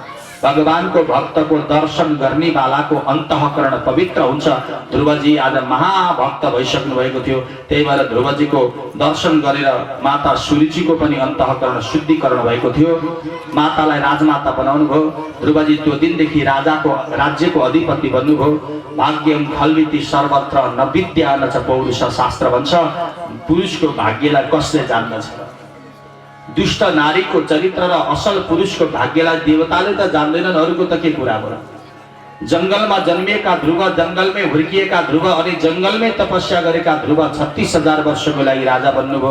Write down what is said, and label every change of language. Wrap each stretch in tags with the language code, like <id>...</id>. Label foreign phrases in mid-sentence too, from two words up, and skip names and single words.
<ne>भगवानको भक्तको दर्शन गर्ने वालाको अन्तःकरण पवित्र हुन्छ। ध्रुवजी आज महाभक्त भइसक्नु भएको थियो। त्यही भएर ध्रुवजीको दर्शन गरेर माता सुरुचिको पनि अन्तःकरण शुद्धिकरण भएको थियो। मातालाई राजमाता बनाउनु भयो। ध्रुवजी त्यो दिनदेखि राज्यको अधिपति बन्नुभयो।</ne> <sa>भाग्यम खल्विति सर्वत्र न विद्या न च पौरुष,</sa> <ne>शास्त्र भन्छ। पुरुषको भाग्यलाई कसले जान्दछ? दुष्ट नारीको चरित्र र असल पुरुषको भाग्यलाई देवताले त जान्दैनन्, अरूको त के कुरा हो र। जंगलमा जन्मिएका ध्रुव, जंगलमै हुर्किएका ध्रुव अनि जंगलमै तपस्या गरेका ध्रुव 36,000 वर्षको लागि राजा बन्नुभयो।</ne>